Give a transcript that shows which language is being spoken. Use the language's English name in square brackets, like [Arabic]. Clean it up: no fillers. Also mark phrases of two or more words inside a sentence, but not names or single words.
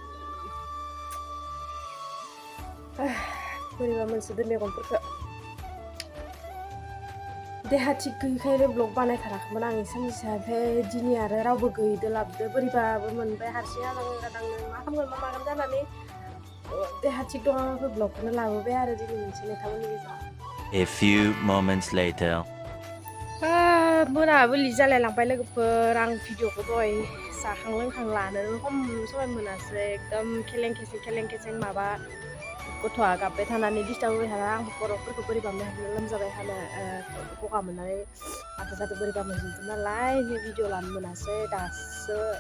[Bodo] बोरैबा मोनसोदो मेगनफोरखौ देहा थिग गैयिखायनो ब्लग बानायथाराखैमोन आं साननैसो ओमफ्राय दिनै आरो रावबो गैयैदो लाबदो बोरैबाबो मोनबाय हारसिं आजां गाजांनो मा खालामगोन मा मागोन जानानै देहा थिग दङाखै ब्लगखौनो लाबोबाय आरो दिनै मोनसे नोंथांमोननि गेजेराव [English] A few moments later [Bodo] मोनाबिलि जालायलांबाय लोगोफोर आं भिडिअखौ दहाय जाखां लोंखां लानो खम समय मोनासै एकदम खेलें खेसें माबा गथ'आ गाबबाय थानानै डिस्टार्ब होबाय थाना आं खर'फोरखौ बोरैबा लोमजाबाय थानो गगा मोननानै माथो जादों बोरैबा मोनजोबदों नालाय भिडिअ लानो मोनासै दासो